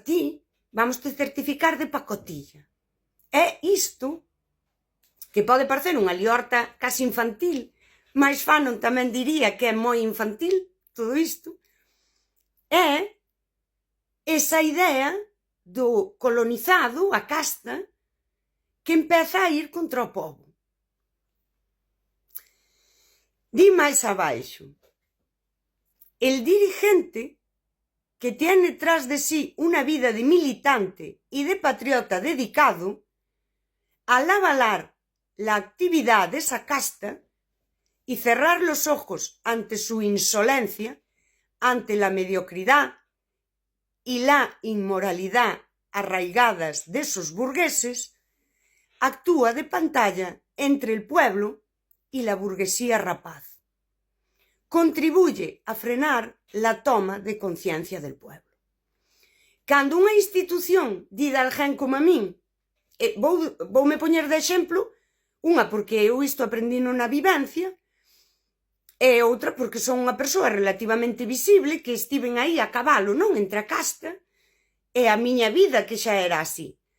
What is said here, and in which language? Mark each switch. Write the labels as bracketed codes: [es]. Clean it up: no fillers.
[gl] Ti, vamos te certificar de pacotilla. É isto, que pode parecer unha liorta casi infantil, mas Fanon tamén diría que é moi infantil todo isto, é esa idea do colonizado, a casta, que empeza a ir contra o pobo. Di máis abaixo, [es] el dirigente que tiene tras de sí una vida de militante y de patriota dedicado, al avalar la actividad de esa casta y cerrar los ojos ante su insolencia, ante la mediocridad y la inmoralidad arraigadas de esos burgueses, actúa de pantalla entre el pueblo y la burguesía rapaz. Contribuye a frenar la toma de conciencia del pueblo. [gl] Cando unha institución di de alguén como a min, voume poñer de exemplo, unha porque eu isto aprendino na vivencia, e outra porque son unha persoa relativamente visible que estiven aí a cabalo, non, entre a casta e a miña vida, que xa era así.